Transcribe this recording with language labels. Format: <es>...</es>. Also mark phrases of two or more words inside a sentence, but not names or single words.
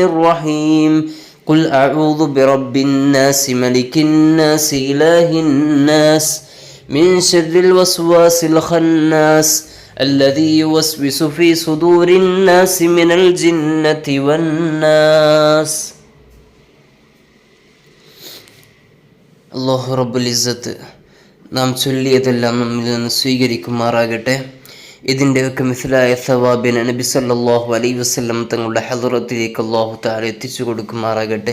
<ar>الرحيم قل أعوذ برب الناس ملك الناس إله الناس من شر الوسواس الخناس الذي يوسوس في صدور الناس من الجنة والناس الله رب العزة</ar> <ml>നാം ചൊല്ലിയതെല്ലാം നമ്മിൽ നിന്ന് സ്വീകരിക്കുമാറാകട്ടെ. ഇതിൻ്റെയൊക്കെ മിസ്ലായ സവാബിന് നബി</ml> <ar>صلى الله عليه وسلم</ar> <ml>തങ്ങളുടെ ഹദറത്തിലേക്ക്</ml> <ar>الله تعالى</ar> <ml>എത്തിച്ചു കൊടുക്കുമാറാകട്ടെ.</ml>